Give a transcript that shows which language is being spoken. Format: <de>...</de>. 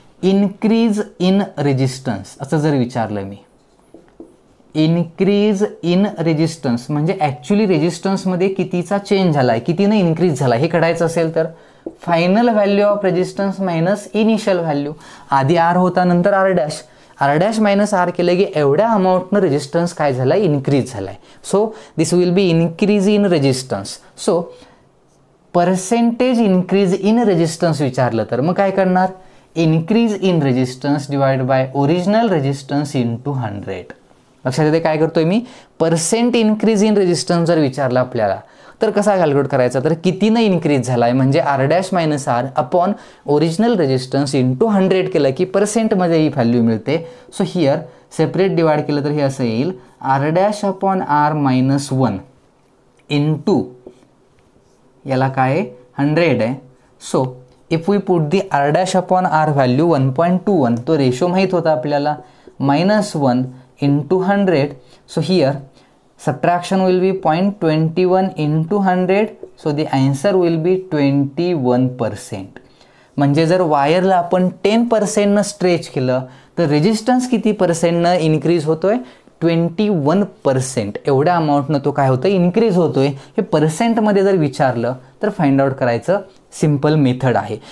<mr>Increase in resistance असं जर विचारलं मी, इन्क्रीज इन रेजिस्टन्स म्हणजे ॲक्च्युली रेजिस्टन्समध्ये कितीचा चेंज झाला आहे, कितीनं इन्क्रीज झाला हे काढायचं असेल तर</mr> <en>Final value of resistance minus initial value.</en> <mr>आधी R होता नंतर R dash, R dash minus R केलं की एवढ्या अमाऊंटनं रेजिस्टन्स काय झाला आहे इन्क्रीज झाला आहे.</mr> <en>So this will be increase in resistance.</en> <mr>So percentage increase in resistance विचारलं तर मग काय करणार, increase in resistance divide by original resistance into 100. लक्षात येते काय करतोय मी, पर्सेंट इन्क्रीज इन रेजिस्टन्स जर विचारलं आपल्याला तर कसा कॅल्क्युलेट करायचा, तर कितीनं इन्क्रीज झाला आहे म्हणजे R dash minus R upon original resistance into 100 केलं की पर्सेंटमध्ये ही व्हॅल्यू मिळते. सो हियर सेपरेट डिवाइड केलं तर हे असं येईल R dash upon R minus 1 into याला काय 100 आहे.</mr> <en>so if we put the R dash upon R value 1.21,</en> <mr>तो रेशो माहीत होता आपल्याला,</mr> <en>-1 into 100. So here subtraction will be 0.21 into 100. so the answer will be 21%.</en> <mr>म्हणजे जर वायरला आपण 10% स्ट्रेच केलं तर रेजिस्टन्स किती पर्सेंटनं इन्क्रीज होतोय 21%. एवढ्या अमाऊंटनं तो काय होतं इन्क्रीज होतोय. हे पर्सेंटमध्ये जर विचारलं तर फाइंड आउट करायचं सिम्पल मेथड आहे.</mr>